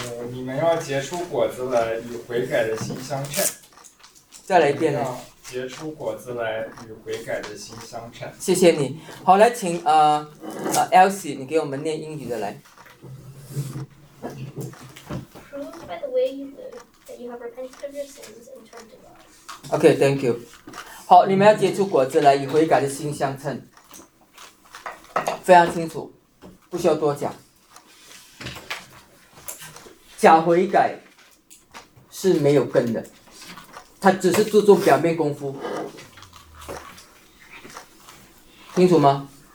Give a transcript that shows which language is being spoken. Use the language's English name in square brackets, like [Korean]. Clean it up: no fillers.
[Chinese] 你们要结出果子来，与悔改的心相称。再来一遍了。结出果子来，与悔改的心相称。谢谢你。好，来请Elsie， 你给我们念英语的来。 [English] Fruit by the way you live, that you have repented of your sins and turned to God. Okay, thank you. [Chinese] 好，你们要结出果子来，与悔改的心相称。非常清楚，不需要多讲。假悔改是没有根的，他只是注重表面功夫，清楚吗？